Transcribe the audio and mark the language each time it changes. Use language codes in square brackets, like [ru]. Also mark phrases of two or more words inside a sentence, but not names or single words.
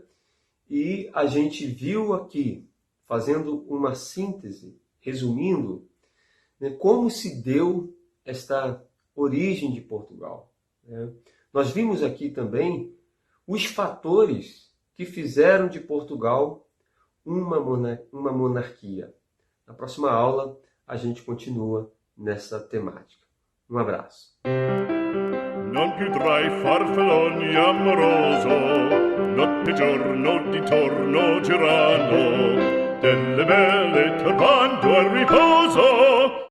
[pt] E a gente viu aqui, fazendo uma síntese, resumindo, né, como se deu esta origem de Portugal, né? Nós vimos aqui também os fatores que fizeram de Portugal uma monarquia. Na próxima aula, a gente continua nessa temática. Um abraço. [it] Non più tra i farfalloni amoroso, notte e giorno di torno girano, delle belle turbando al riposo.